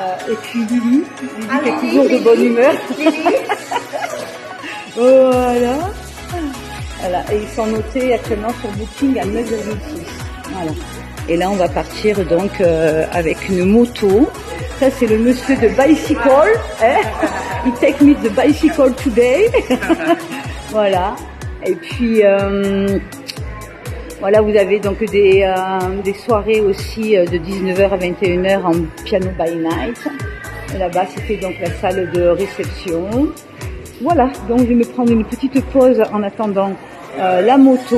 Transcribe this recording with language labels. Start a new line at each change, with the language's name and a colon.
French: Et puis Lily qui est toujours de bonne humeur. Voilà. Voilà. Et ils sont notés actuellement sur Booking à 9,6. Voilà. Et là, on va partir donc avec une moto. Ça, c'est le monsieur de Bicycle. Hein?
English: He take me the bicycle today.
French: Voilà. Et puis, voilà, vous avez donc des soirées aussi de 19h à 21h en piano by night. Là-bas, c'était donc la salle de réception. Voilà, donc je vais me prendre une petite pause en attendant la moto.